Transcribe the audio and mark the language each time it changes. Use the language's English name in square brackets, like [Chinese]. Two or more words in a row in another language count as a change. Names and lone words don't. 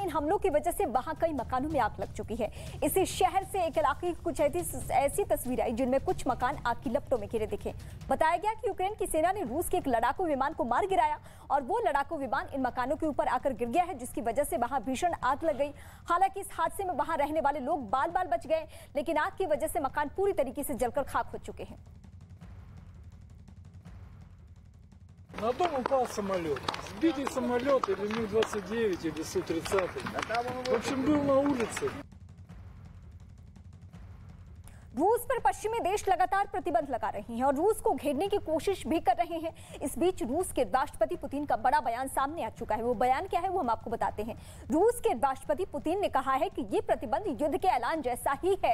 [Hindi] इन हमलों की वजह से वहां कई मकानों में आग लग चुकी है। इसी शहर से एक इलाके की कुछ ऐसी तस्वीरें आई जिनमें कुछ मकान आग की लपटों में घिरे दिखे। बताया गया कि यूक्रेन की सेना ने रूस के एक लड़ाकू विमान को मार गिराया और वो लड़ाकू विमान इन मकानों के ऊपर आकर गिर गया है, जिसकी वजह से वहां भीषण आग लग गई। हालांकि इस हादसे में वहां रहने वाले लोग बाल बाल बच गए, लेकिन आग की वजह से मकान पूरी तरीके से जलकर खाक हो चुके हैं। [Russian] На дом упал самолет. Сбитый самолет или Ми-29, или Су-30. В общем, был на улице. [Hindi] रूस पर पश्चिमी देश लगातार प्रतिबंध लगा रहे हैं और रूस को घेरने की कोशिश भी कर रहे हैं। इस बीच रूस के राष्ट्रपति पुतिन का बड़ा बयान सामने आ चुका है। वो बयान क्या है वो हम आपको बताते हैं। रूस के राष्ट्रपति पुतिन ने कहा है कि ये प्रतिबंध युद्ध के ऐलान जैसा ही है।